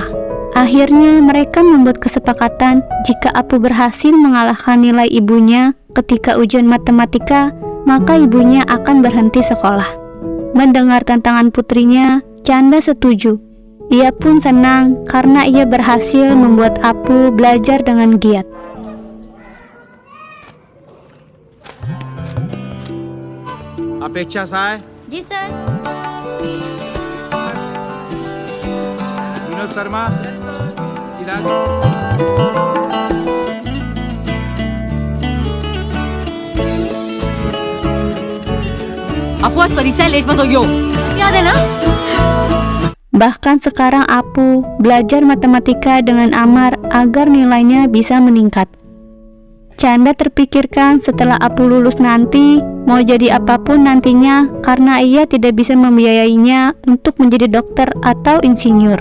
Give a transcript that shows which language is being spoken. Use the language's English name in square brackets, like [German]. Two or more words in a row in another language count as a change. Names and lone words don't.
[Indonesian] Akhirnya mereka membuat kesepakatan jika Apu berhasil mengalahkan nilai ibunya ketika ujian matematika, maka ibunya akan berhenti sekolah. Mendengar tantangan putrinya, Canda setuju. Ia pun senang karena ia berhasil membuat Apu belajar dengan giat. [Hindi] अपेक्षा साय, जी सर. विनोद शर्मा, चिराग, आपको आज परीक्षा लेट मत होइयो, याद है ना? [Indonesian] Bahkan sekarang Apu belajar matematika dengan amar agar nilainya bisa meningkat. Canda terpikirkan setelah Apu lulus nanti mau jadi apapun nantinya karena ia tidak bisa membiayainya untuk menjadi dokter atau insinyur.